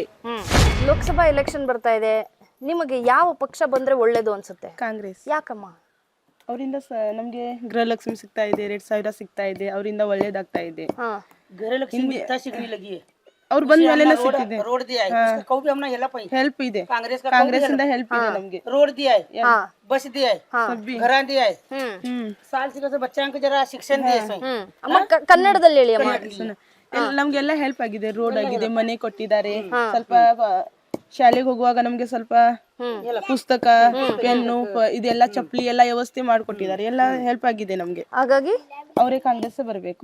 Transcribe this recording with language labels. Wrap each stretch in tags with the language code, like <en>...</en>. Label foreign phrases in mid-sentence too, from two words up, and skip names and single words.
<kn>ಲೋಕಸಭಾ ಎಲೆಕ್ಷನ್ ಬರ್ತಾ ಇದೆ, ನಿಮಗೆ ಯಾವ ಪಕ್ಷ ಬಂದ್ರೆ ಒಳ್ಳೇದು ಅನ್ಸುತ್ತೆ? ಕಾಂಗ್ರೆಸ್. ಯಾಕಮ್ಮ? ಅವರಿಂದ ನಮ್ಗೆ ಗೃಹಲಕ್ಷ್ಮಿ ಸಿಗ್ತಾ ಇದೆ, 2000 ಸಿಗ್ತಾ ಇದೆ, ಅವರಿಂದ ಒಳ್ಳೇದಾಗ್ತಾ ಇದೆ. ಅವ್ರು ಬಂದ ಮೇಲೆ ಸಿಕ್ಕಿದೆ, ಹೆಲ್ಪ್ ಇದೆ. ಕಾಂಗ್ರೆಸ್ ಇಂದ ಹೆಲ್ಪ್ ಇದೆ ನಮ್ಗೆ.</kn> <hi>रोड दिया है, बस दिया है, घर दिया है, साल से बच्चा को जरा शिक्षण दिए सही.</hi> <kn>ಅಮ್ಮ ಕನ್ನಡದಲ್ಲಿ ಹೇಳಿ ಅಮ್ಮ. ನಮ್ಗೆಲ್ಲ ಹೆಲ್ಪ್ ಆಗಿದೆ. ರೋಡ್ ಆಗಿದೆ, ಮನೆ ಕೊಟ್ಟಿದ್ದಾರೆ. ಸ್ವಲ್ಪ ಶಾಲೆಗೆ ಹೋಗುವಾಗ ನಮ್ಗೆ ಸ್ವಲ್ಪ ಪುಸ್ತಕ, ಪೆನ್ನು, ಇದೆಲ್ಲ ಚಪ್ಪಲಿ ಎಲ್ಲ ವ್ಯವಸ್ಥೆ ಮಾಡ್ಕೊಟ್ಟಿದ್ದಾರೆ. ಎಲ್ಲ ಹೆಲ್ಪ್ ಆಗಿದೆ ನಮ್ಗೆ. ಹಾಗಾಗಿ ಅವರೇ ಕಾಂಗ್ರೆಸ್ ಬರಬೇಕು.</kn>